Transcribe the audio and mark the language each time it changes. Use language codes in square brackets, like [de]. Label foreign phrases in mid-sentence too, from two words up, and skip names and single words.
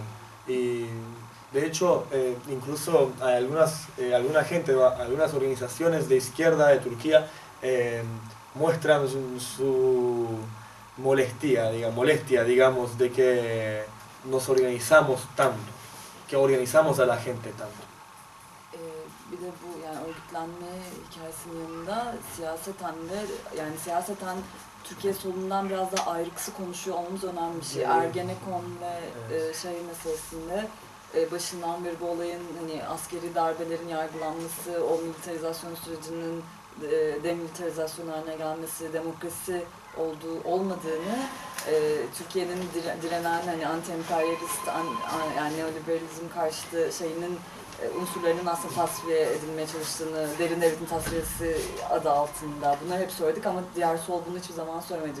[es] Y de hecho, incluso hay alguna gente, algunas organizaciones de izquierda de Turquía muestran su molestia, digamos, de que nos organizamos tanto, que organizamos a la gente tanto. [tr] Bir de bu yani örgütlenme hikayesinin yanında siyaseten Türkiye solundan biraz da ayrıksı konuşuyor olmamız önemli bir şey. Ergenekon ve şey meselesinde başından beri bu olayın hani askeri darbelerin yargılanması, o militarizasyon sürecinin demilitarizasyon haline gelmesi, demokrasi olmadığını, Türkiye'nin direnen hani anti-emperyalist, yani neoliberalizm karşıtı şeyinin unsurlarının aslında tasfiye edilmeye çalıştığını, derin devletin tasfiyesi adı altında bunları hep söyledik ama diğer sol bunu hiçbir zaman söylemedi.